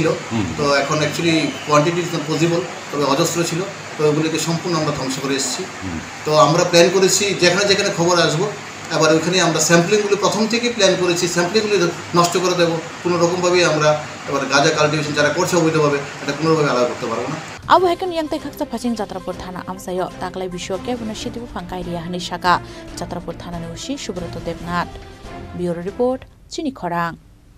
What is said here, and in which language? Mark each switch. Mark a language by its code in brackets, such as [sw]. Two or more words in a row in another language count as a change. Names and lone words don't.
[bn] তো এখন অ্যাকচুয়ালি কোয়ান্টিটি পসিবল, তবে অজস্র ছিল। তো ওগুলিকে সম্পূর্ণ আমরা ধ্বংস করে এসেছি। তো আমরা প্ল্যান করেছি যেখানে যেখানে খবর আসবো এবার ওইখানে আমরা স্যাম্পলিংগুলি প্রথম থেকেই প্ল্যান করেছি, স্যাম্পলিংগুলি নষ্ট করে দেবো। কোনো রকমভাবেই আমরা এবার গাঁজা কাল্টিভেশন যারা করছে অবৈধভাবে এটা কোনোভাবে আলাদা করতে পারবো না। [trp] Abu hakan yang tai khaksa phaching jatrapur thana amsayo taklai bisho ke buna sidi bufang kairia hani shaka jatrapur thana ne ushi Subroto Debnath. [en] Bureau report [trp] Chini Khorang.